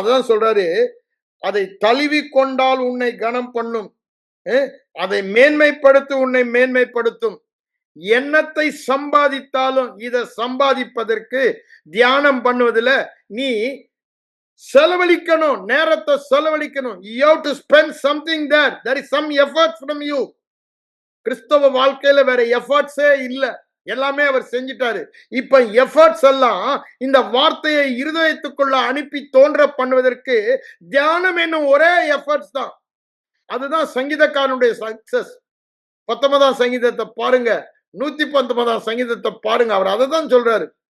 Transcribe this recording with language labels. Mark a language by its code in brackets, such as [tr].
[ta] அதுதான் சொல்றாரு, அதை தழுவி கொண்டால் உன்னை கனம் பண்ணும், அதை மேன்மைப்படுத்த உன்னை மேன்மைப்படுத்தும். எண்ணத்தை சம்பாதித்தாலும் இதை சம்பாதிப்பதற்கு தியானம் பண்ணுவதில் நீ செலவழிக்கணும், நேரத்தை செலவழிக்கணும். [en] You have to spend something there. There is some effort from you. [ta] கிறிஸ்தவ வாழ்க்கையில வேற எஃபர்ட்ஸே இல்ல, எல்லாமே அவர் செஞ்சிட்டாரு. இப்ப எஃபர்ட்ஸ் எல்லாம் இந்த வார்த்தையை இருதயத்துக்குள்ள அனுப்பி தோன்ற பண்ணுவதற்கு தியானம் என்னும் ஒரே எஃபர்ட்ஸ் தான். அதுதான் சங்கீதக்காரனுடைய சக்சஸ். 19ஆம் சங்கீதத்தை பாருங்க, 119ஆம் சங்கீதத்தை பாருங்க. அவர் அதை தான் சொல்றாரு.